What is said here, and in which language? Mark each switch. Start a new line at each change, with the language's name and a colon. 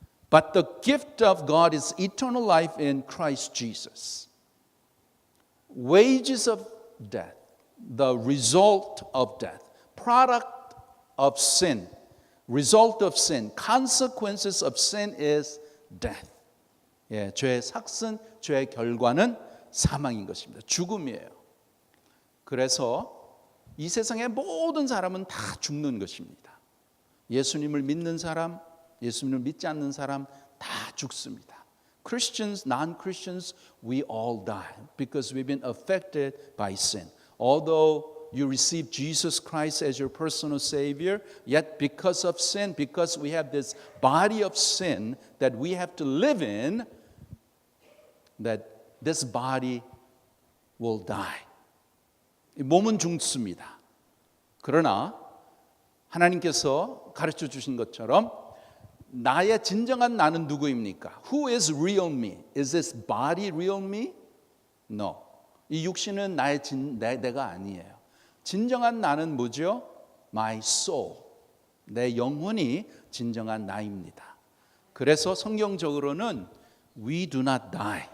English: But the gift of God is eternal life in Christ Jesus. Wages of death, the result of death, product of sin, result of sin, consequences of sin is death.
Korean: 예, 죄의 삭은, 죄의 결과는 사망인 것입니다. 죽음이에요. 그래서 이 세상의 모든 사람은 다 죽는 것입니다. 예수님을 믿는 사람, 예수님을 믿지 않는 사람 다 죽습니다.
English: Christians, non-Christians, we all die because we've been affected by sin. Although you receive Jesus Christ as your personal Savior, yet because of sin, because we have this body of sin that we have to live in, that this body will die.
Korean: 몸은 죽습니다. 그러나 하나님께서 가르쳐 주신 것처럼 나의 진정한 나는 누구입니까?
English: Who is real me? Is this body real me? No.
Korean: 이 육신은 내가 아니에요. 진정한 나는 뭐죠?
English: My soul.
Korean: 내 영혼이 진정한 나입니다. 그래서 성경적으로는
English: we do not die.